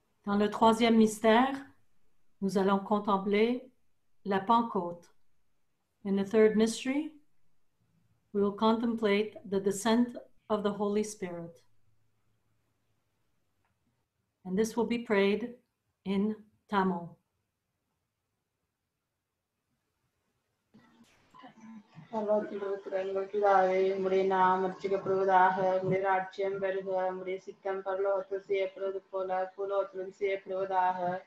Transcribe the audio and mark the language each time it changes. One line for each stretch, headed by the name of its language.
French: Dans le troisième mystère, nous allons contempler la Pentecôte.
English: In the third mystery, we will contemplate the descent of the Holy Spirit. And this will be prayed in Tamil.
Tamil: பரலோகத்தில் பிதாவே, உம்முடைய நாமம் அர்ச்சிக்கப்படுவதாக, உம்முடைய ராஜ்யம் வருக, உம்முடைய சித்தம் பரலோகத்தில் செய்யப்படுவது போல பூலோகத்திலும் செய்யப்படுவதாக.